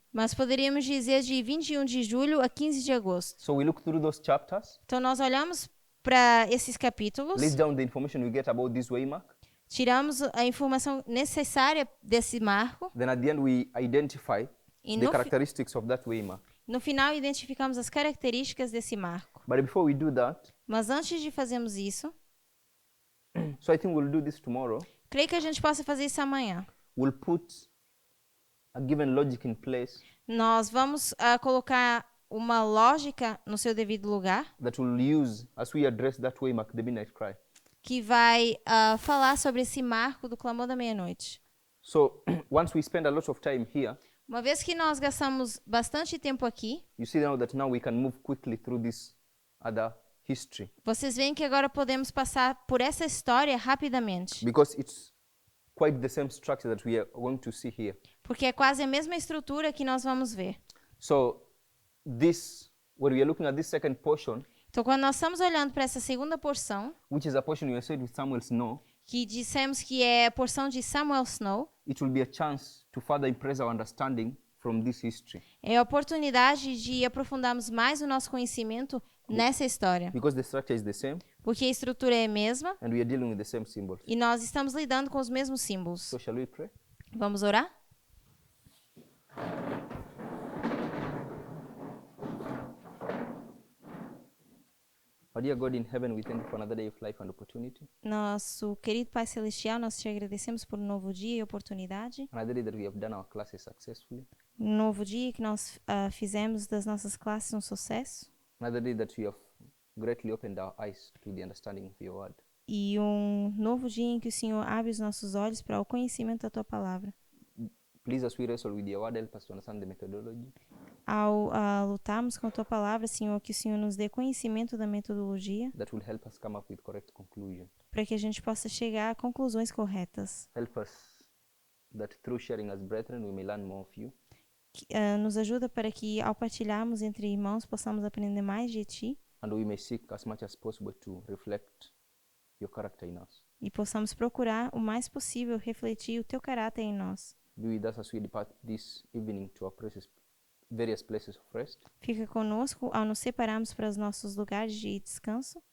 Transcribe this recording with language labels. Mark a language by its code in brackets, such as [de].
[pt] mas poderíamos dizer de 21 de julho a 15 de agosto. [en] So we look through those chapters, [pt] Então nós olhamos para esses capítulos, [en] list down the information we get about this waymark. [pt] tiramos a informação necessária desse marco [en] Then at the end, we identify [pt] e [en] the characteristics of that waymark. [pt] no final identificamos as características desse marco. [en] But before we do that, [pt] Mas antes de fazermos isso, [en] so I think we'll do this tomorrow. [pt] creio que a gente possa fazer isso amanhã. [en] We'll put a given logic in place [pt] Nós vamos colocar uma lógica no seu devido lugar, [en] that we'll use as we address that waymark, the midnight cry. [pt] que vai falar sobre esse marco do clamor da meia-noite. [en] So once we spend a lot of time here, [pt] Uma vez que nós gastamos bastante tempo aqui, [en] you see now that now we can move quickly through this other history [pt] vocês veem que agora podemos passar por essa história rapidamente, [en] because it's quite the same structure that we are going to see here. [pt] porque é quase a mesma estrutura que nós vamos ver. [en] So this, when we are looking at this second portion, [pt] Então, quando nós estamos olhando para essa segunda porção, [en] which is a portion we said with Samuel Snow, [pt] que dissemos que é a porção de Samuel Snow, [en] it will be a chance to further impress our understanding from this history [pt] é a oportunidade de aprofundarmos mais o nosso conhecimento nessa história, [en] because the structure is the same [pt] porque a estrutura é a mesma [en] and we are dealing with the same symbols. [pt] e nós estamos lidando com os mesmos símbolos. [en] So shall we pray? [pt] Vamos orar? [en] Our dear God in heaven, we thank you for another day of life and opportunity. [pt] Nosso querido Pai Celestial, nós te agradecemos por um novo dia e oportunidade. [en] Another day that we have done our classes successfully. [pt] Um novo dia que nós fizemos das nossas classes um sucesso. [en] Another day that we have greatly opened our eyes to the understanding of your word. [pt] E um novo dia em que o Senhor abre os nossos olhos para o conhecimento da Tua Palavra. [en] Please, as we wrestle with your word, help us to understand the methodology. [pt] Ao lutarmos com a Tua Palavra, Senhor, que o Senhor nos dê conhecimento da metodologia [en] That will help us come up with correct conclusion. [pt] para que a gente possa chegar a conclusões corretas. [en] Help us that through sharing as brethren, we may learn more of you. [pt] Nos ajuda para que, ao partilharmos entre irmãos, possamos aprender mais de Ti [en] And we may seek as much as possible to reflect your character in us. [pt] e possamos procurar o mais possível refletir o Teu caráter em nós. [en] Be with us as we depart this evening to our various places of rest. [pt] Fica conosco ao nos separarmos para os nossos lugares de descanso.